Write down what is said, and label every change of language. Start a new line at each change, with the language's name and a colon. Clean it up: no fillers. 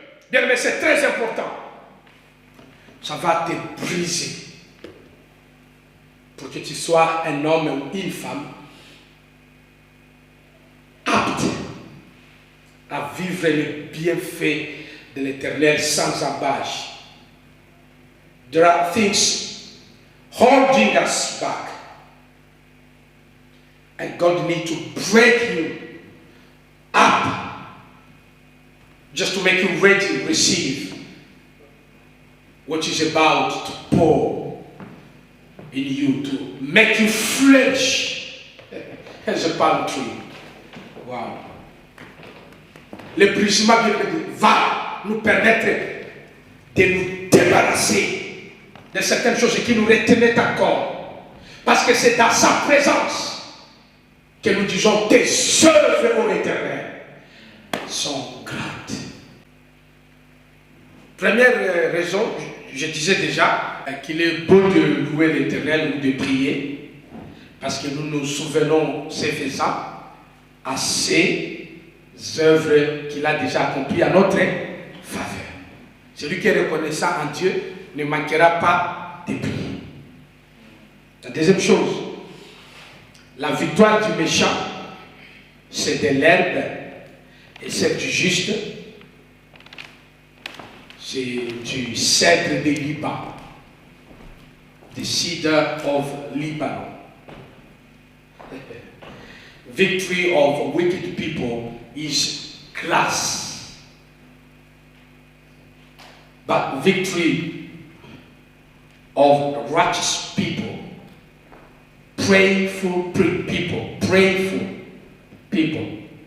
French: Bien, mais c'est très important. Ça va te briser pour que tu sois un homme ou une femme apte à vivre les bienfaits de l'Éternel sans embâche.
English: There are things holding us back. And God needs to break you up just to make you ready to receive what is about to pour in you, to make you flourish as a palm tree. Wow.
French: Le brisement va nous permettre de nous débarrasser de certaines choses qui nous retenaient encore. Parce que c'est dans sa présence que nous disons tes œuvres, ô Éternel, sont grandes. Première raison, je disais déjà qu'il est beau de louer l'Éternel ou de prier, parce que nous nous souvenons, ces faisant, à ces œuvres qu'il a déjà accomplies à notre faveur. Celui qui est reconnaissant en Dieu ne manquera pas de prier. La deuxième chose, la victoire du méchant, c'est de l'herbe, et celle du juste, c'est du cèdre de Liban,
English: the cedar of Lebanon. Victory of wicked people is glass, but victory of righteous people, prayerful people.